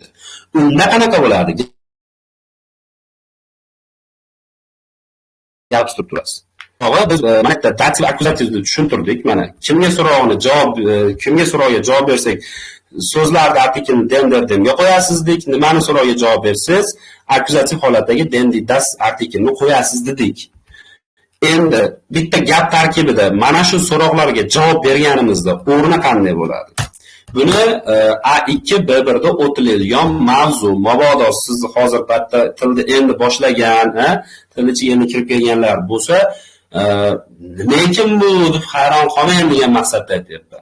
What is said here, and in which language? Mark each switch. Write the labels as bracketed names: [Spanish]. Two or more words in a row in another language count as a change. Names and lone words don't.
[Uzbek] Unda qanaqa bo'ladi? Gap tutib turasiz. Biz mana bitta dativ akkuzativni tushuntirdik. Mana kimga so'rovga javob bersak so'zlarda artikelni den-demga qo'yasiz dedik. Nimani so'rovga javob bersiz, akkuzativ holatdagi den-di das artikelni qo'yasiz dedik. Endi bitta gap tarkibida mana shu so'roqlarga javob berganimizda o'rni qanday bo'ladi? Buni A2 B1 da o'tiladigan mavzu. Mabodo siz hozir bitta tilni endi boshlagan, tilni ichiga endi kirib kelganlar bo'lsa, lekin bu deb hayron qolmayman degan maqsadda aytyapman.